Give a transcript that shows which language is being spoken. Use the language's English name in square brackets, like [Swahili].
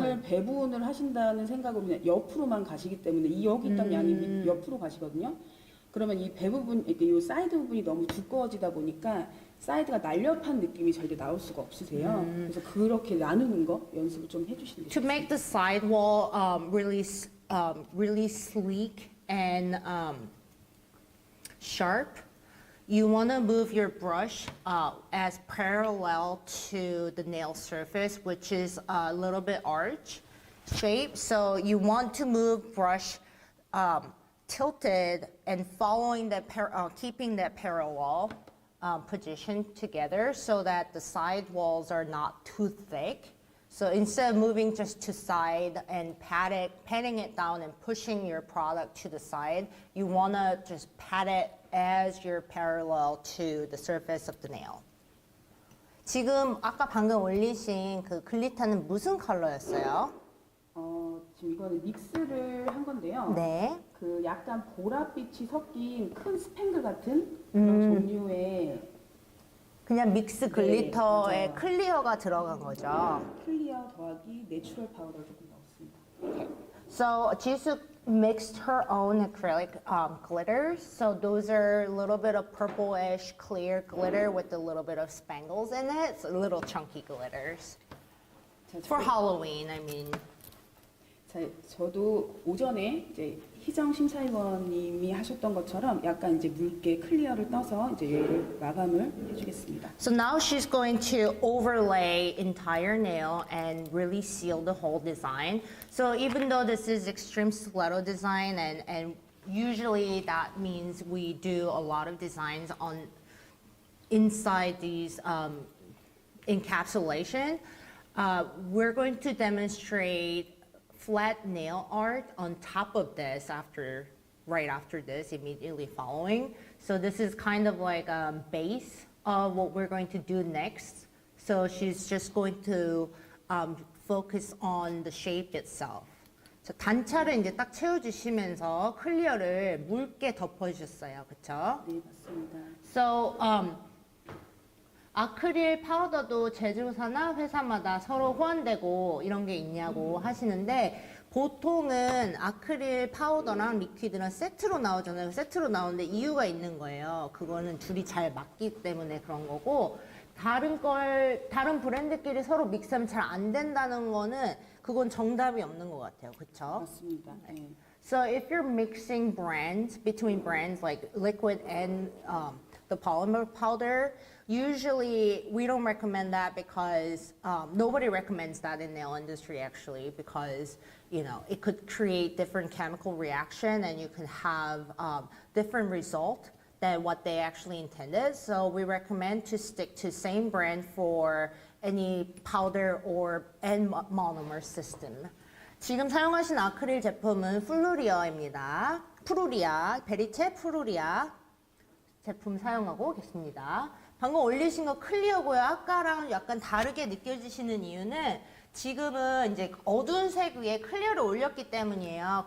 [Korean] 양을 배분을 하신다는 생각으로 그냥 옆으로만 가시기 때문에 이 여기 있던 양이 옆으로 가시거든요. 그러면 이 배 부분, 이렇게 이 사이드 부분이 너무 두꺼워지다 보니까 사이드가 날렵한 느낌이 절대 나올 수가 없으세요. 그래서 그렇게 나누는 거 연습을 좀 해주시면 [English] To [Korean] 되겠습니다. [English] make the sidewall really sleek and sharp, you want to move your brush as parallel to the nail surface, which is a little bit arch shape. So you want to move brush tilted and following that, keeping that parallel position together so that the side walls are not too thick. So instead of moving just to side and patting it down and pushing your product to the side, you want to just pat it as you're parallel to the surface of the nail. [Korean] 지금 아까 방금 올리신 그 글리터는 무슨 컬러였어요? 지금 이거는 믹스를 한 건데요. 네. 그 약간 보랏빛이 섞인 큰 스팽글 같은 그런 종류의 그냥 믹스 글리터에 맞아요. 클리어가 들어간 거죠. 클리어 더하기 내추럴 파우더 조금 넣었습니다. [English] So Jisuk mixed her own acrylic glitters. So those are a little bit of purplish clear glitter with a little bit of spangles in it. So little chunky glitters. [Korean] 자, [English] For Halloween, I mean. [Korean] 자, 저도 오전에 이제 희정 심사위원님이 하셨던 것처럼 약간 이제 묽게 클리어를 떠서 이제 얘를 마감을 해주겠습니다. [English] So now she's going to overlay entire nail and really seal the whole design. So even though this is extreme stiletto design and usually that means we do a lot of designs on inside these encapsulation, we're going to demonstrate flat nail art on top of this right after this, immediately following. So this is kind of like a base of what we're going to do next. So she's just going to focus on the shape itself. [Korean] 자, 단차를 이제 딱 채워주시면서 클리어를 묽게 덮어주셨어요, 그렇죠? 네, 맞습니다. [English] So [Korean] 아크릴 파우더도 제조사나 회사마다 서로 호환되고 이런 게 있냐고 하시는데 보통은 아크릴 파우더랑 리퀴드랑 세트로 나오잖아요. 세트로 나오는데 이유가 있는 거예요. 그거는 둘이 잘 맞기 때문에 그런 거고 다른 브랜드끼리 서로 믹스하면 잘 안 된다는 거는 그건 정답이 없는 것 같아요. 그쵸? 맞습니다. 네. [English] So if you're mixing brands between brands like liquid and the polymer powder, usually we don't recommend that because nobody recommends that in the nail industry actually because you know it could create different chemical reaction and you can have different result than what they actually intended. So we recommend to stick to same brand for any powder or and monomer system. [Korean] 지금 사용하신 아크릴 제품은 플루리아입니다. 프루리아, 베리체 프루리아 제품 사용하고 계십니다. 방금 올리신 거 클리어고요. 아까랑 약간 다르게 느껴지시는 이유는 지금은 이제 어두운 색 위에 클리어를 올렸기 때문이에요.